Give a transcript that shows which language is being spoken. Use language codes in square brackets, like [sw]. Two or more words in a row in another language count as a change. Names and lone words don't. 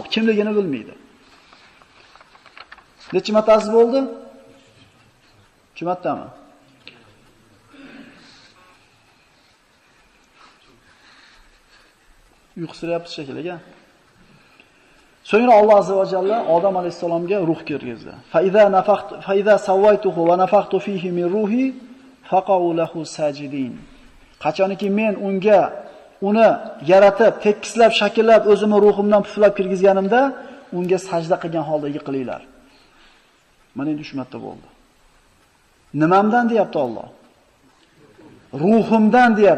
[uz] Kimligini bilmaydi. Necha martasi bo'ldi? 2 martami? Uyqusiryapti shekilli. So'ngra Alloh [ar] عز وجل [uz] Odam alayhisalomga ruh kirgizdi. [ar] فإذا سويته ونفخت فيه من روحي فقعوا له ساجدين. [uz] Qachonki men unga uni yaratib, tekislab, shakllab, o'zimni ruhimdan puflab kirgizganimda, unga sajda qilgan holda yiqilinglar. Mana endi 3 marta bo'ldi. Nimamdan deyapti Alloh? Ruhimdan deyapti.